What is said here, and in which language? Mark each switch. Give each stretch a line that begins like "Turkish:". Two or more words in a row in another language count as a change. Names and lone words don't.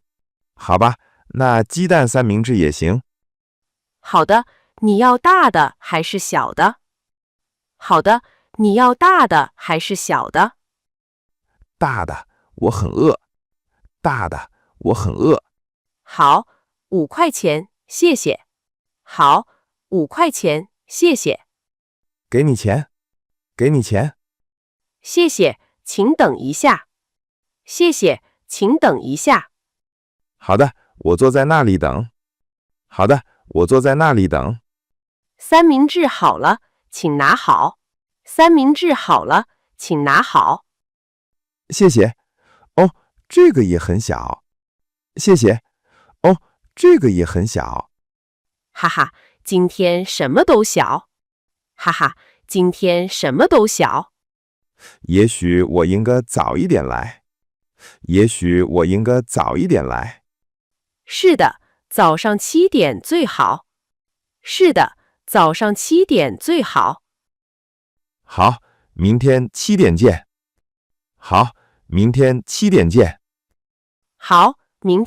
Chinese: 好吧，那雞蛋三明治也行。好的，你要大的還是小的？好的，你要大的還是小的？大的，我很餓。大的，我很餓。好，5塊錢，謝謝。好，5塊錢，謝謝。給你錢，給你錢。謝謝，請等一下。謝謝，請等一下。好的，我坐在那裡等。好的，我坐在那裡等。三明治好了，請拿好。三明治好了，請拿好。謝謝。哦，這個也很小。謝謝。哦，這個也很小。哈哈，今天什麼都小。哈哈，今天什麼都小。也許我應該早一點來。也許我應該早一點來。是的，早上7點最好。是的，早上7點最好。好，明天7點見。好，明天7點見。